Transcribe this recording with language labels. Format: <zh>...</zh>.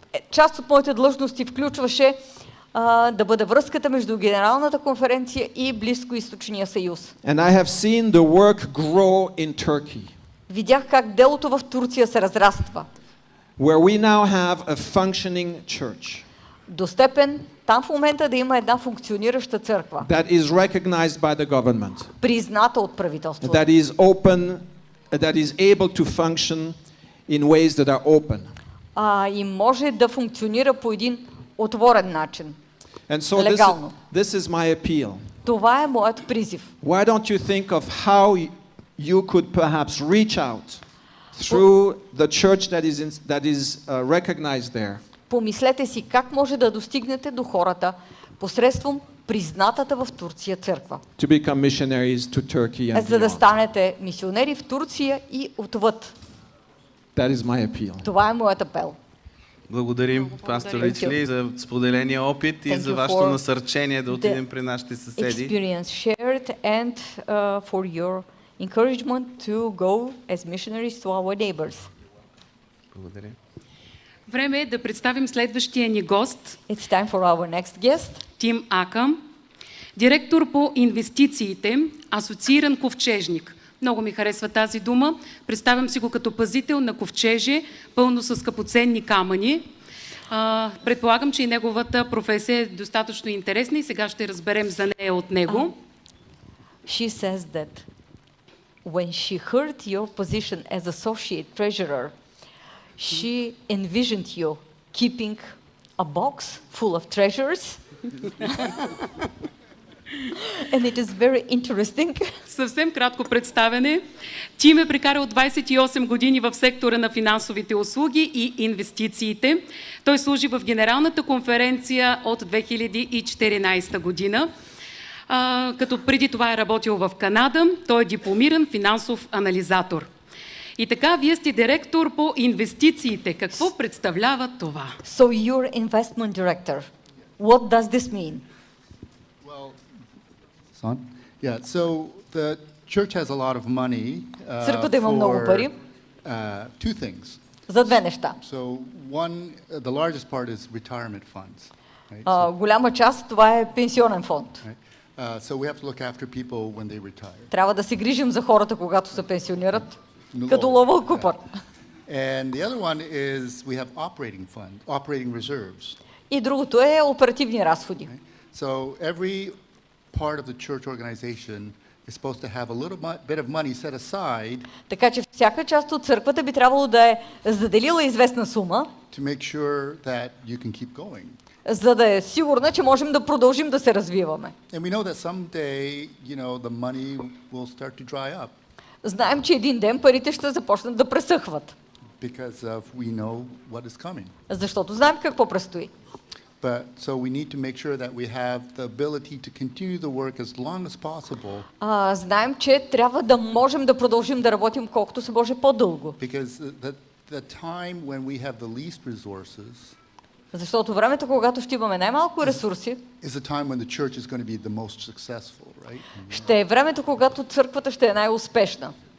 <bg>Част от моите длъжности включваше да бъде връзката между Генералната конференция и Близкоизточния съюз.</bg> <en>And I have seen the work grow in Turkey,</en> <bg>Видях как делото в Турция се разраства.</bg> <en>where we now have a functioning church</en> <bg>До степен там в момента да има една функционираща църква,</bg> <en>that is recognized by the government,</en> <bg>призната от правителството,</bg> <en>that is open, that is able to function in ways that are open.</en> <bg>И може да функционира по един отворен начин.</bg> <en>And so</en> <bg>Легално.</bg> <en>this is my appeal.</en> <bg>Това е моят призив.</bg> <en>Why don't you think of how you could perhaps reach out through the church that is recognized there?</en> <bg>Помислете си как може да достигнете до хората посредством признатата в Турция църква.</bg> <en>To become missionaries to Turkey and</en> <bg>За да</bg> <en>beyond.</en> <bg>станете мисионери в Турция и отвъд.</bg> <en>That is my appeal.</en> <bg>Това е моят апел. Благодарим, пастор Ричли, за споделения опит и</bg> <en>Thank</en> <bg>за</bg> <en>you</en> <bg>вашето</bg> <en>for</en> <bg>насърчение да отидем при нашите съседи.</bg> <en>Experience shared and for your encouragement to go as missionaries to our neighbors.</en> <bg>Благодарим. Време е да представим следващия ни гост.</bg> <en>It's time for our next guest.</en> <bg>Тим Акъм, директор по инвестициите, асоцииран ковчежник. Много ми харесва тази дума. Представям си го като пазител на ковчеже, пълно с скъпоценни камъни. Предполагам, че и неговата професия е достатъчно интересна и сега ще разберем за нея от него.</bg> <en>She says that when she heard your position as associate treasurer, she envisioned you keeping a box full of treasures. And it is very interesting.</en> <bg>Съвсем кратко представяне. Тим е прекарал 28 години в сектора на финансовите услуги и инвестициите. Той служи в Генералната конференция от 2014 година. Като преди това е работил в Канада. Той е дипломиран финансов анализатор. И така, вие сте директор по инвестициите. Какво представлява това?</bg> <en>So you're investment director. What does this mean? On? Yeah, so the church has a lot of money</en> <bg>Църквата има много пари</bg> <en>two things.</en> <bg>за две неща.</bg> <en>So one, the largest part is retirement funds. Right?</en> <bg>Голяма част това е пенсионен фонд.</bg> <en>Right? So we have to look after people when they retire.</en> <bg>Трябва да се грижим за хората, когато се пенсионират, като лова купър.</bg> <en>And the other one is we have operating reserves.</en> <bg>И другото е оперативни разходи.</bg> <en>So every part of the church organization is supposed to have a little bit of money set aside.</en> <bg>Така че всяка част от църквата би трябвало да е заделила известна сума,</bg> <en>To make sure that you can keep going.</en> <bg>за да е сигурна, че можем да продължим да се развиваме.</bg> <en>And we know that someday, the money will start to dry up.</en> <bg>Знаем, че един ден парите ще започнат да пресъхват.</bg> <en>Because we know what is coming.</en> <bg>Защото знаем какво предстои.</bg> <en>But so we need to make sure that we have the ability to continue the work as long as possible.</en> <bg>Знаем, че трябва да можем да продължим да работим колкото се може по-дълго.</bg> <en>Because the time when we have the least resources</en> <bg>Защото времето, когато ще имаме най-малко ресурси,</bg> <en>is the time when the church is going to be the most successful, right?</en> <bg>ще е времето, когато църквата ще е най-успешна.</bg>